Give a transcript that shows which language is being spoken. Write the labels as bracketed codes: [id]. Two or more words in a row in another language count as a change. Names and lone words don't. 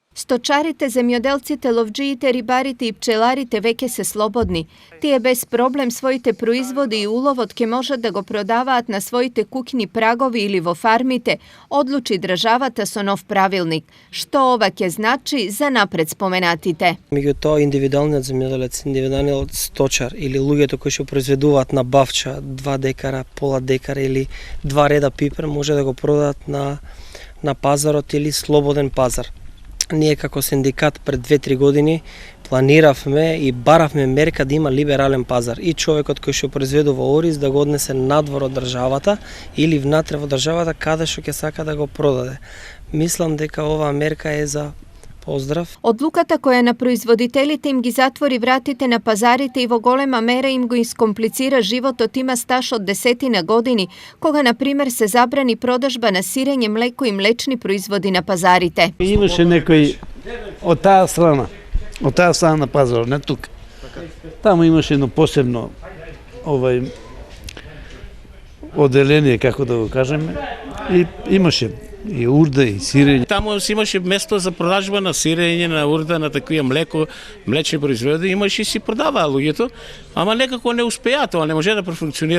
[mk] Сточарите, земјоделците, ловџиите, рибарите и пчеларите веке се слободни. Тие без проблем своите производи и улов ке може да го продават на своите куќни прагови или во фармите, одлучи државата со нов правилник. Што оваке значи, за напред споменатите. Меѓутоа, индивидуалниот земјоделец, индивидуалниот сточар или луѓето кои што произведуваат на бавча 2 декара, пола декара или 2 реда пипер, може да го продадат на пазарот или слободен пазар. Ние како синдикат пред 2-3 години планиравме и баравме мерка да има либерален пазар и човекот кој што произведува ориз да го однесе надвор од државата или внатре во државата каде што ќе сака да го продаде. Мислам дека оваа мерка е за поздрав. Одлуката која на производителите им ги затвори вратите на пазарите и во голема мера им го искомплицира живот од има стаж од 10 години, кога на пример се забрани продажба на сирење, млеко и млечни производи на пазарите. Имаше некој од таа страна на пазарот, не тук. Таму имаше едно посебно оделение, како да го кажеме, и имаше и урда и сирење. Таму имаше место за продажба на сирење, на урда, на такви млеко, млечни производи, имаше и си продаваа луѓето, ама некако не успеа тоа, не може да профункционира.